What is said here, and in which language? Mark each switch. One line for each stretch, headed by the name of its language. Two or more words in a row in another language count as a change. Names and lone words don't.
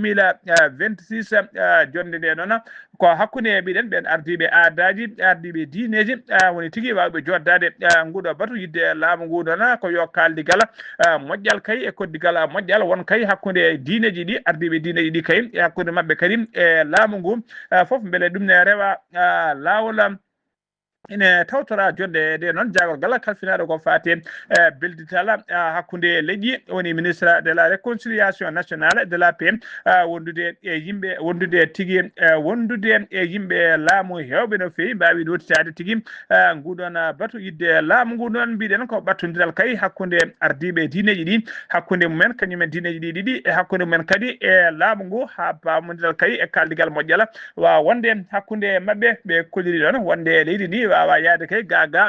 Fula: 2026 jonde nde noon ko hakkude mbiɗen ɓen ardiɓe aadaji ardiɓe diineji woni tigui wawɓe joddade nguɗo batu yidde laamu ngu noon ko yo kaldigal moƴƴal kay e koddigal moƴƴal won kay hakkude diineji ɗi ardiɓe diineji ɗi kay e hakkude mabɓe kadi e laamu ngu foof beele ɗum ne rewa lawol ine tawtora jonde de non jagol gala kalfinaɗo ko fati belditala hakkunde leƴƴi woni
French: ministre de la réconciliation nationale de la
Fula: paix wondude e yimɓe wondude tigui wondude e yimɓe laamu hewɓe no fewi mbawi ɗotitade tigui nguɗon batu yidde laamu ngu noon mbiɗen ko battodiral kay hakkunde ardiɓe diineji ɗi hakkunde mumen kañumen diineji ɗi ɗiɗi e hakkunde mumen kadi e laamu ngu ha pamodiral kay e kaldigal moƴƴala wawa wonde hakkunde mabɓe ɓe kolliri ɗon wonde leydi ndi wawa yaade kay gaga